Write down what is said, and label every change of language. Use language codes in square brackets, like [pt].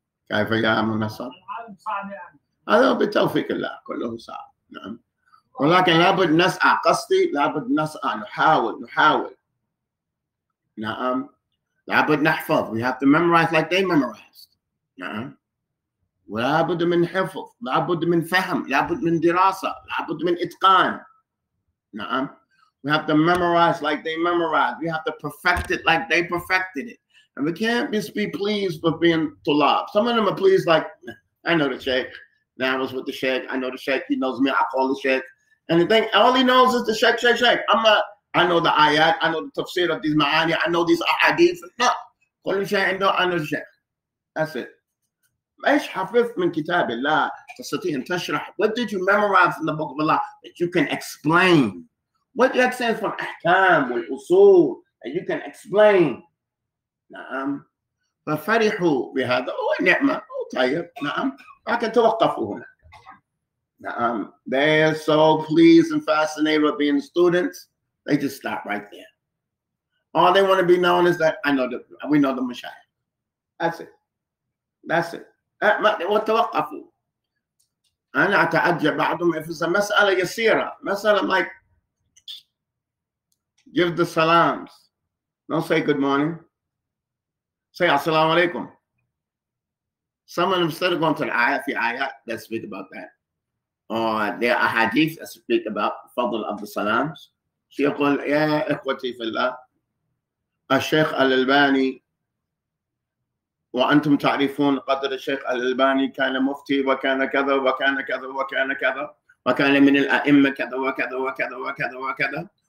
[ar] كيف يعمل الصعب؟ هذا بتوفيق الله كله صعب. ولكن لابد نسعى. قصدي لابد نسعى، نحاول نعم. لابد نحفظ. [en] We have to memorize like they memorized. [ar] نعم. ولابد من حفظ، لابد من فهم، لابد من دراسة، لابد من إتقان. نعم. [en] We have to memorize like they memorized. We have to perfect it like they perfected it. And we can't just be pleased with being tulab. Some of them are pleased like, I know the sheikh. Now I was with the sheikh. I know the sheikh. He knows me. I call the sheikh. And the thing, all he knows is the sheikh, sheikh, sheikh. I know the ayat. I know the tafsir of these ma'ani. I know these ahadith. No. [ar] كل شيء عنده [en] I know the sheikh. That's it. [ar] ايش حفظت من كتاب الله تستطيع ان تشرح? [en] What did you memorize from the book of Allah that you can explain? What you explain from ahkam والأصول that you can explain? [ar] نعم. ففرحوا بهذا ونعمة طيب. نعم. لكن توقفوا هنا. نعم. [en] They are so pleased and fascinated with being students. They just stop right there. All they want to be known is that we know the mashayikh. That's it. That's it. [ar] وتوقفوا. أنا أتعجب بعضهم [en] if it's a [ar] مسألة يسيرة. [en] مسألة like give the salams. Don't say good morning. Say assalamu alaikum. Some of them instead of going to the ayat, في ayat that speak about that. Or there are hadith that speak about fadl of the salams. [ar] يقول يا إخوتي في الله الشيخ الألباني وأنتم تعرفون قدر الشيخ الألباني كان مفتي وكان كذا وكان كذا وكان كذا وكان من الأئمة كذا وكذا وكذا وكذا وكذا.